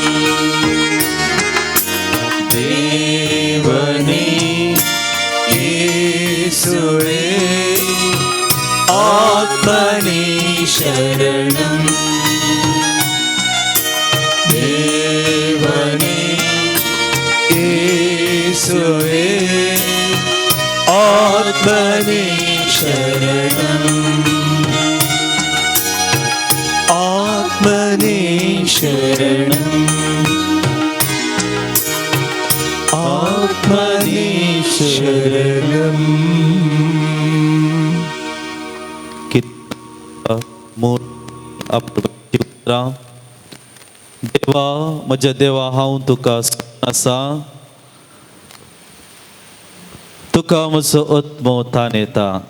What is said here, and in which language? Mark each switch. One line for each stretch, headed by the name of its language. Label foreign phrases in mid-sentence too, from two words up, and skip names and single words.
Malayalam: ദേവനേ യേശുവേ ആത്മനേ ശരണം ദേവനേ യേശുവേ ആത്മനേ ശരണം ആത്മനേ ശരണം ആത്മനേ ശരണം
Konkani: देवा म्हज्या देवा हांव तुका आसा तुका म्हजो आत्मो ताण येता